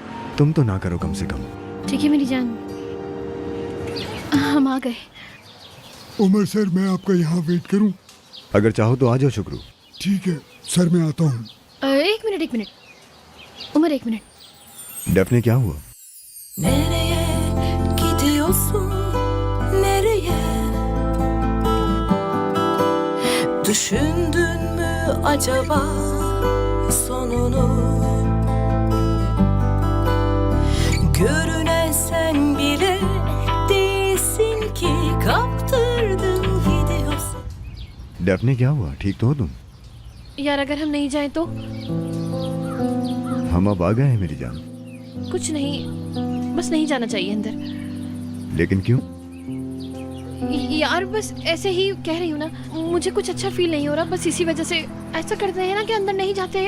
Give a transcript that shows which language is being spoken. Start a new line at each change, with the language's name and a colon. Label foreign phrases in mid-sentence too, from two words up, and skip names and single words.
Hindi: तुम तो ना करो कम से कम। ठीक है मेरी जान, हम आ गए। उमर सर, मैं आपका यहाँ वेट करूँ? अगर चाहो तो आ जाओ शुक्रू। ठीक है सर, मैं आता हूँ। एक मिनट उमर, एक मिनट। डेफने, क्या हुआ?
Turkish: Nereye gidiyorsun? Nereye? Düşündün mü acaba sonunu? Görünen sen bile değilsin ki kaptırdın gidiyorsun.
Hindi: डेफने, क्या हुआ? ठीक तो हो तुम? यार अगर हम नहीं जाएं तो? हम अब आ गए हैं मेरी जान। कुछ नहीं, बस नहीं जाना चाहिए अंदर। लेकिन क्यों? यार बस ऐसे ही कह रही हूँ ना, मुझे कुछ अच्छा फील नहीं हो रहा, बस इसी वजह से ऐसा करते हैं ना कि अंदर नहीं जाते हैं।